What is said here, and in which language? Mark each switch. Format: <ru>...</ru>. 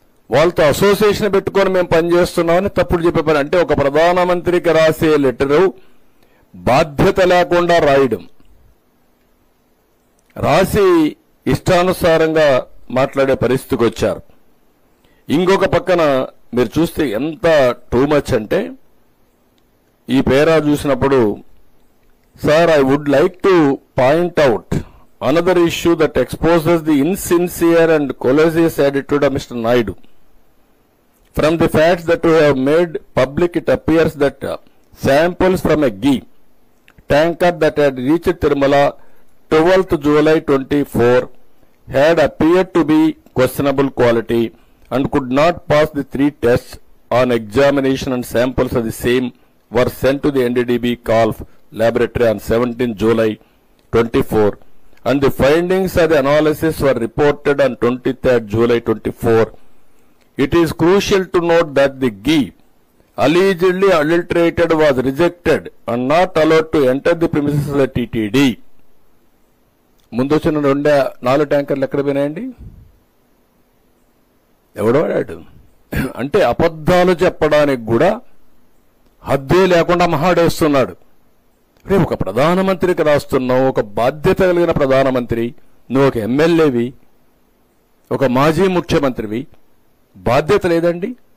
<te>వాళ్ళతో అసోసియేషన్ పెట్టుకొని మేము పనిచేస్తున్నామని తప్పుడు చెప్పే పని. అంటే ఒక ప్రధానమంత్రికి రాసే లెటరు బాధ్యత లేకుండా రాయడం, రాసి ఇష్టానుసారంగా మాట్లాడే పరిస్థితికి వచ్చారు. ఇంకొక పక్కన మీరు చూస్తే ఎంత టూ మచ్ అంటే, ఈ పేరా చూసినప్పుడు,</te> <en>Sir, I would like to point out another issue that exposes the insincere and callous attitude of Mr. Naidu. From the facts that we have made public, it appears that samples from a ghee tanker that had reached Tirumala 12th July 24 had appeared to be questionable quality and could not pass the 3 tests. On examination, and samples of the same were sent to the NDDB Calf laboratory on 17 July 24, and the findings of the analysis were reported on 23rd July 24. It is crucial to note that the ghee allegedly adulterated was rejected and not allowed to enter the premises of the TTD.</en> <te>ముందు వచ్చిన 4 ట్యాంకర్లు ఎక్కడ పోయినాయండి? ఎవడో వాడాడు. అంటే అబద్ధాలు చెప్పడానికి కూడా హద్దే లేకుండా మహాడేస్తున్నాడు. రేపు ఒక ప్రధానమంత్రికి రాస్తున్నావు, ఒక బాధ్యత కలిగిన ప్రధానమంత్రి, నువ్వు ఒక ఎమ్మెల్యేవి, ఒక మాజీ ముఖ్యమంత్రివి, బాధ్యత లేదండి?</te>